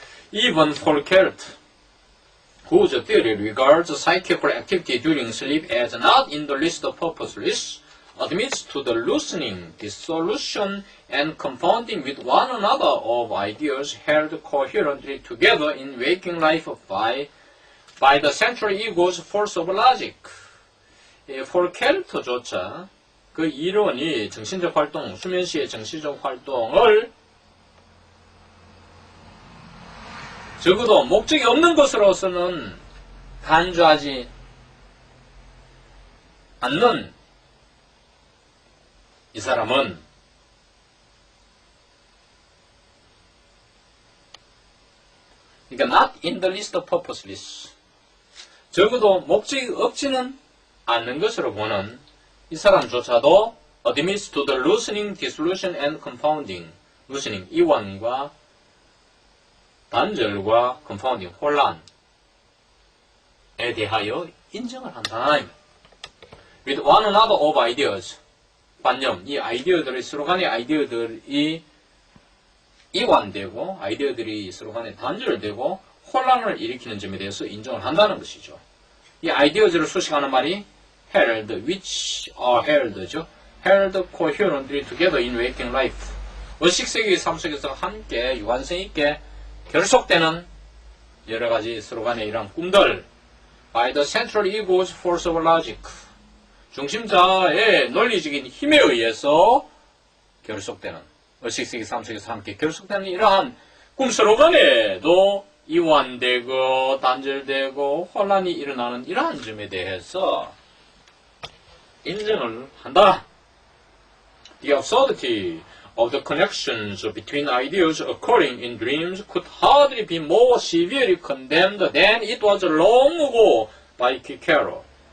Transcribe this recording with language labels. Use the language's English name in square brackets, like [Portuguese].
[English] Even Foucault, whose theory regards psychical activity during sleep as not in the least purposeless, admits to the loosening, dissolution, and confounding with one another of ideas held coherently together in waking life by the central ego's force of logic. [Korean] 폴켈트조차 그 이론이 정신적 활동, 수면 시의 정신적 활동을 적어도 목적이 없는 것으로서는 간주하지 않는 이 사람은 그러니까 [English] not in the least purposeless, [Korean] 적어도 목적이 없지는 않는 것으로 보는 이 사람조차도 [English] admits to the loosening, dissolution and confounding. [Korean] loosening, 이완과 단절과 confounding, 혼란에 대하여 인정을 한다. [English] with one another of ideas. [Korean] 관념, 이 아이디어들이 서로 간의 아이디어들이 이완되고 아이디어들이 서로 간에 단절되고 혼란을 일으키는 점에 대해서 인정을 한다는 것이죠. 이 아이디어들을 수식하는 말이 held, [English] which are held죠. held coherently together in waking life. [Korean] 의식세계의 삶 속에서 함께 유한성 있게 결속되는 여러 가지 서로 간의 이런 꿈들. [English] by the central ego's force of logic. [Korean] 중심자의 논리적인 힘에 의해서 결속되는 의식세계 삶 속에서 함께 결속되는 이러한 꿈 서로 간에도 이완되고 단절되고 혼란이 일어나는 이러한 점에 대해서 인정을 한다. [English] The absurdity of the connections between ideas occurring in dreams could hardly be more severely condemned than it was long ago by Cicero.